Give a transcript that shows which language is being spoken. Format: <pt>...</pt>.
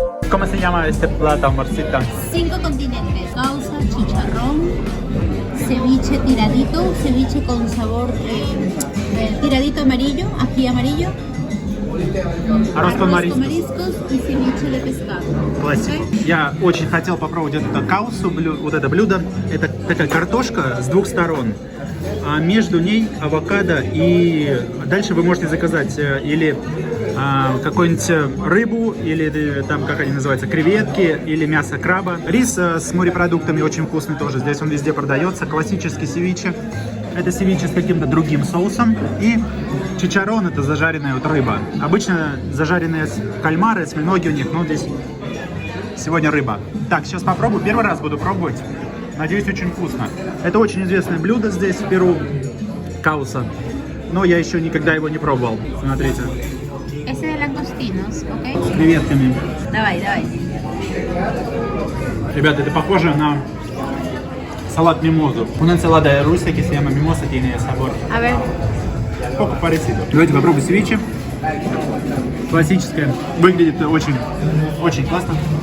<es>¿Cómo se llama este plato, amorcita? 5 continentes: causa, chicharrón, ceviche tiradito, ceviche con sabor tiradito amarillo, ají amarillo, Arroz con mariscos. mariscos y ceviche de pescado.</es> <ru>Классика. Я очень хотел попробовать это каусу, вот это блюдо. Это такая картошка с двух сторон. А между ней авокадо, и дальше вы можете заказать или какую-нибудь рыбу, или там, как они называются, креветки, или мясо краба. Рис с морепродуктами очень вкусный тоже, здесь он везде продается. Классический севиче. Это севиче с каким-то другим соусом. И чичарон — это зажаренная вот рыба. Обычно зажаренные кальмары, осьминоги у них, но здесь сегодня рыба. Так, сейчас попробую. Первый раз буду пробовать. Надеюсь, очень вкусно. Это очень известное блюдо здесь, в Перу. Кауса. Но я еще никогда его не пробовал. Смотрите.</ru> <es>Ese de langostinos, ¿ok?</es> <ru>С креветками. Давай, давай. Ребята, это похоже на салат мимозу.</ru> <es>Una ensalada rusa que se llama mimosa tiene sabor. A ver. Poco parecido.</es> <ru>Давайте попробуем севиче. Классическое. Выглядит очень, очень классно.</ru>